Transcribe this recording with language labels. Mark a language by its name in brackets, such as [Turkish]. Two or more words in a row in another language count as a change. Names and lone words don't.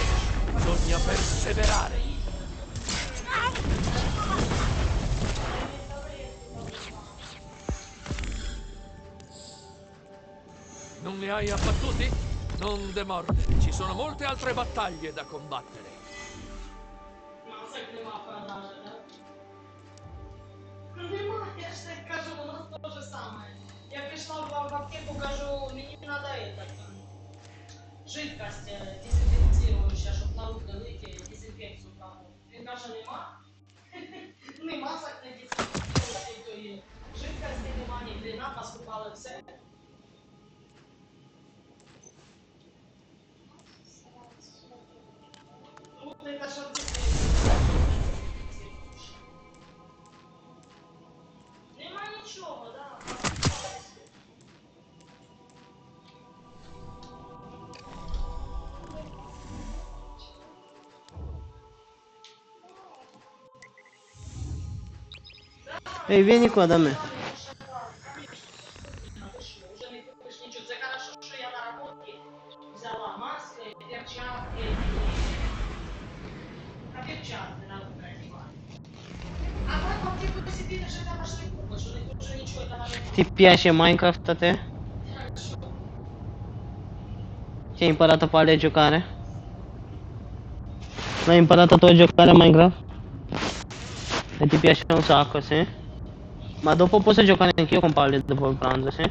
[Italian] Bisogna perseverare. Non li hai abbattuti? Non demordere, ci sono molte altre battaglie da combattere. [Russian] Если скажу, у нас то же самое. Я пришла в аптеку, кажу, мне надо жидкость дезинфекцирующая, чтобы на руки выйти, дезинфекцию проводить. [Ukrainian] Він каже, нема? Нема дезінфекції, жидкості нема, ні хрена, поскупали все. Ну, це що нема нічого, да. [Italian] Ehi, vieni qua da me. [Ukrainian] Уже не купиш нічого. Це хорошо, що я на роботі взяла маски, перчатки, а перчатки на руки одягати. А так в аптеку ти собі вже там аж не купиш, у них вже нічого там не [Italian] Ti piace Minecraft a te? Ti hai imparato a fare a giocare? L'hai imparato tu a giocare a Minecraft? E ti piace un sacco, sì? Ma dopo posso giocare anch'io con Palle dopo il pranzo, sì?